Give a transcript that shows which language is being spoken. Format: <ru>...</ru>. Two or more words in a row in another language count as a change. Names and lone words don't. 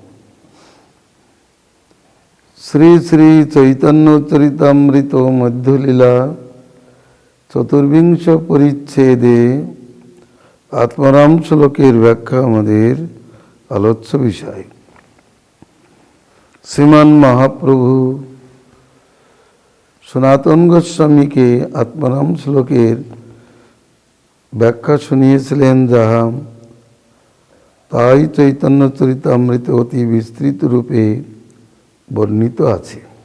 <bn>শ্রী শ্রী চৈতন্য চরিতামৃত মধ্যলীলা চতুর্বিংশ পরিচ্ছেদে আত্মারাম শ্লোকের ব্যাখ্যা আমাদের আলোচ্য বিষয়। শ্রীমান মহাপ্রভু সনাতন গোস্বামীকে আত্মারাম শ্লোকের ব্যাখ্যা শুনিয়েছিলেন, যাহা তাই চৈতন্য চরিতামৃতে অতি বিস্তৃত রূপে বর্ণিত আছে।</bn>